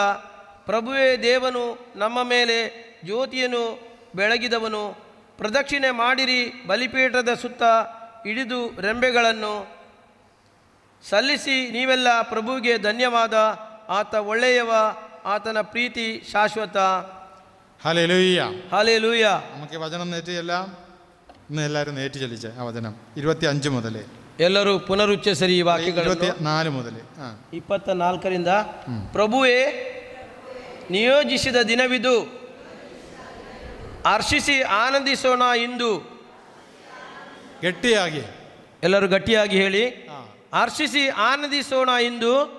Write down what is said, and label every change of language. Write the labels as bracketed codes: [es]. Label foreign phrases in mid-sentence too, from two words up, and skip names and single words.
[kn] ಪ್ರಭುವೇ ದೇವನು ನಮ್ಮ ಮೇಲೆ ಜ್ಯೋತಿಯನ್ನು ಬೆಳಗಿದವನು. ಪ್ರದಕ್ಷಿಣೆ ಮಾಡಿರಿ ಬಲಿಪೀಠದ ಸುತ್ತ ಹಿಡಿದು ರೆಂಬೆಗಳನ್ನು ಸಲ್ಲಿಸಿ ನೀವೆಲ್ಲ ಪ್ರಭುವಿಗೆ ಧನ್ಯವಾದ. ಆತ ಒಳ್ಳೆಯವ, ಆತನ ಪ್ರೀತಿ ಶಾಶ್ವತ. [ml] ഹല്ലേലൂയ ഹല്ലേലൂയ. നമുക്ക് വചനം നേറ്റിയെല്ലാം ഇന്ന് എല്ലാവരും നേറ്റി ചൊല്ലിച്ചേ ആ വചനം 25 മുതൽ [kn] ಎಲ್ಲರೂ ಪುನರುಚ್ಚರಿಸಿ ಈ ವಾಕ್ಯಗಳನ್ನು. [ml] 24 മുതൽ [kn] 24ರಿಂದ ಪ್ರಭುವೇ ನಿಯೋಜಿಸಿದ ದಿನವಿದು, ಹರ್ಷಿಸಿ ಆನಂದಿಸೋಣ ಇಂದು. ಗಟ್ಟಿಯಾಗಿ ಎಲ್ಲರೂ ಗಟ್ಟಿಯಾಗಿ ಹೇಳಿ, ಹರ್ಷಿಸಿ ಆನಂದಿಸೋಣ ಇಂದು.